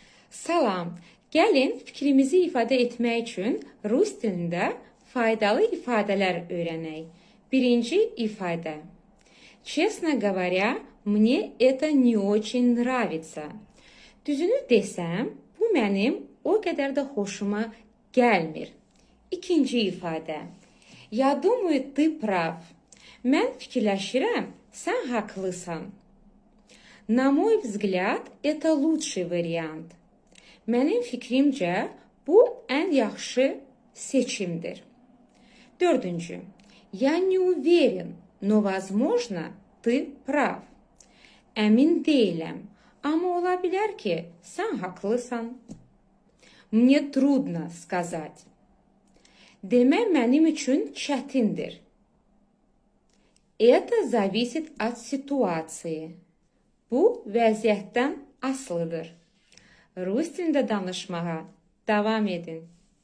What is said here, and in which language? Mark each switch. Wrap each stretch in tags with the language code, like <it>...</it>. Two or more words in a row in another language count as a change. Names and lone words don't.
<az>Salam. Gəlin fikrimizi ifadə etmək üçün rus dilində faydalı ifadələr öyrənək. Birinci ifadə.</az> <ru>Честно говоря, мне это не очень nравится.</ru> <az>Düzünü desəm, bu mənim o qədər də xoşuma gəlmir. İkinci ifadə.</az> <ru>Я думаю, ты прав.</ru> <az>Mən fikirləşirəm, sən haqlısan.</az> <ru>На мой взгляд, это лучший вариант.</ru> <az>Mənim fikrimcə, bu ən yaxşı seçimdir. Dördüncü.</az> <ru>Я не уверен, но, возможно, ты прав.</ru> <az>Əmin deyiləm, amma ola bilər ki, sən haqlısan.</az> <ru>Мне трудно сказать.</ru> <az>Demək mənim üçün çətindir.</az> <ru>Это зависит от ситуации.</ru> <az>Bu vəziyyətdən asılıdır. Rus dilində danışmağa davam edin.</az>